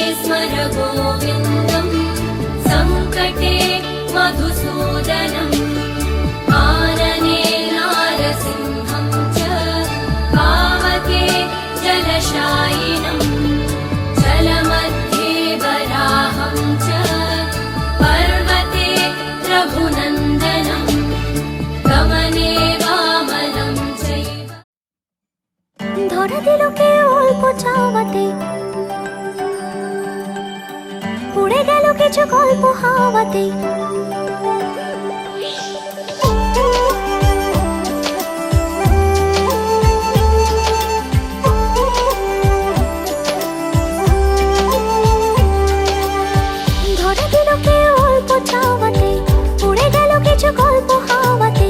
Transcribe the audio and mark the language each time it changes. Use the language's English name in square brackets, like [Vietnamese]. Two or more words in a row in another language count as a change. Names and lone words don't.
[Sanskrit] स्मर गोविन्दं सङ्कटे मधुसूदनम् आनने नारसिंहं च पावके जलशायिनं जलमध्ये वराहं च पर्वते रघुनन्दनं गमने वामनं चैव। [Bangla] ধরা দিল কে অল্প চাওয়াতে, উড়ে গেল কিছু গল্প হাওয়াতে। ধরা দিল কে অল্প চাওয়াতে, উড়ে গেল কিছু গল্প হাওয়াতে।